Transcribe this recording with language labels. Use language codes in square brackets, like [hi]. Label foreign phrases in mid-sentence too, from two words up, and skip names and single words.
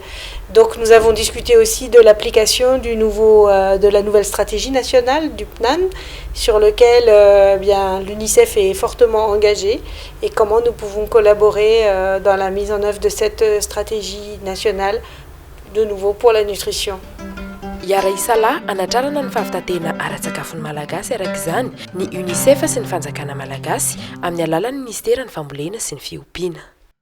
[fr] Donc nous avons discuté aussi de l'application de la nouvelle stratégie nationale du PNAN, sur lequel l'UNICEF est fortement engagé et comment nous pouvons collaborer dans la mise en œuvre de cette stratégie nationale, de nouveau pour la nutrition. [mg] Yara isala anatrarana ny fahafitatena ara-tsakafon'ny malagasy araka izany ny UNICEF sy ny fanjakana malagasy amin'ny alalan'ny ministera ny fambolena sy ny fiompiana.